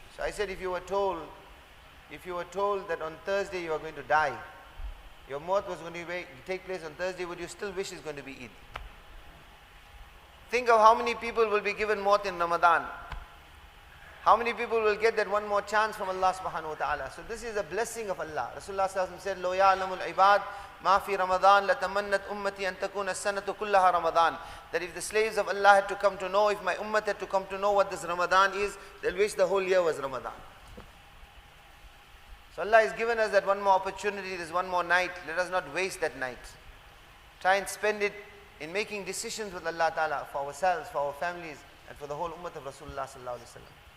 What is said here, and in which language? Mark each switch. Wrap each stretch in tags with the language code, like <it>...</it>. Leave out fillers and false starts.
<en>So I said, if you were told that on Thursday you are going to die, your maut was going to take place on Thursday, would you still wish it's going to be Eid? Think of how many people will be given maut in Ramadan. How many people will get that one more chance from Allah subhanahu wa ta'ala. So this is a blessing of Allah. Rasulullah sallallahu alayhi wa sallam said,</en> <ar>لو يعلم العباد ما في رمضان لتمنت أمتي أن تكون السنة كلها رمضان.</ar> <en>That if the slaves of Allah had to come to know, if my ummah had to come to know what this Ramadan is, they'll wish the whole year was Ramadan. So Allah has given us that one more opportunity, this one more night. Let us not waste that night. Try and spend it in making decisions with Allah Ta'ala for ourselves, for our families, and for the whole ummah of Rasulullah sallallahu alayhi wa sallam.</en>